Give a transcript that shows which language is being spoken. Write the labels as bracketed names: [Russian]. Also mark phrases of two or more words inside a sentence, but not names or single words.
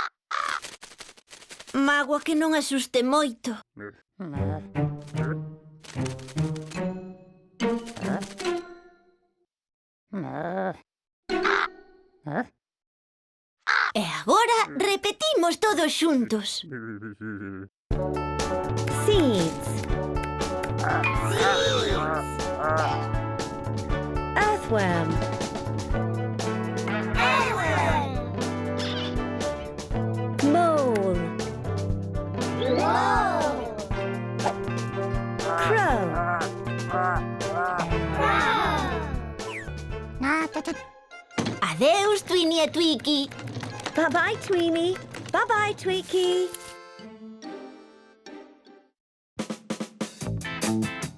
[Galician] Mágoa que non asuste moito. E agora repetimos todos xuntos. [English] Seeds. Earthworm. Mole. Crow. [Galician] Adeus, Tweenie e Tweaky. [English] Bye-bye, Tweenie. Bye-bye, Tweaky.